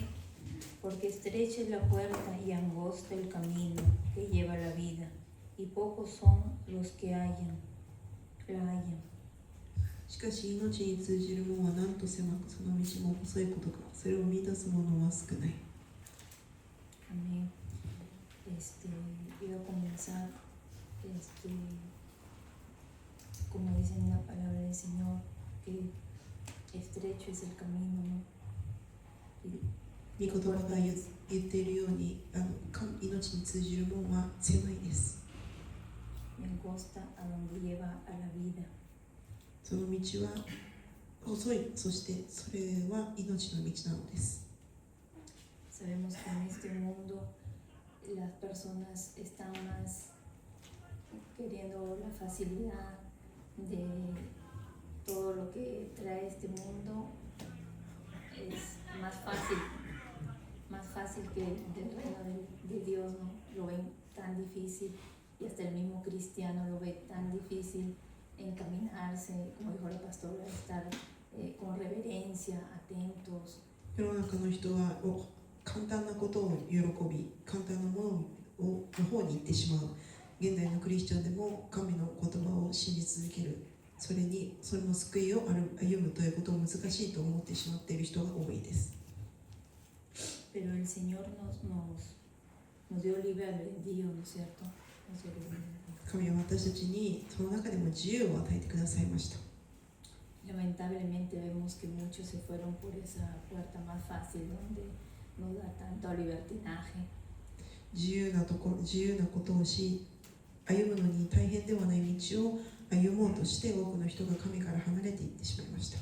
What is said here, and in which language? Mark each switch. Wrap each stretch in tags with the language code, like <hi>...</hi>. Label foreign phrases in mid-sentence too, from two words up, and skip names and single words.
<es>Porque estrecha es la puerta y angosto el camino que lleva a la vida, y pocos son los que la hallan.</es> <ja>しかし命に通じる門はなんと狭く、その道も細いことか、それを見出す者は少ない。</ja> <es>Amén. Iba a comenzar, como dice en la palabra del Señor, que estrecho es el camino, ¿no?</es> <ja>御言葉が言っているように、命に通じる門は狭いです。</ja> <es>Y angosta a donde lleva a la vida.</es> <ja>その道は細い、そしてそれは命の道なのです。</ja> <es>Sabemos que en este mundo las personas están más queriendo la facilidad de todo lo que trae este mundo. Es más fácil que del reino de Dios, ¿no? Lo ven tan difícil, y hasta el mismo cristiano lo ve tan difícil encaminarse, como dijo la pastora, estar con reverencia, atentos.</es> <ja>世の中の人は簡単なことを喜び、簡単なものの方に行ってしまう。現代のクリスチャンでも神の言葉を信じ続ける。その救いを歩むということを難しいと思ってしまっている人が多いです。</ja> <es>Pero el Señor nos dio libre albedrío, ¿no es cierto?</es> <ja>神は私たちにその中でも自由を与えてくださいました。</ja> <es>Lamentablemente vemos que muchos se fueron por esa puerta más fácil donde nos da tanto libertinaje.</es> <ja>自由なことをし、歩むのに大変ではない道を歩もうとして多くの人が神から離れていってしまいました。</ja>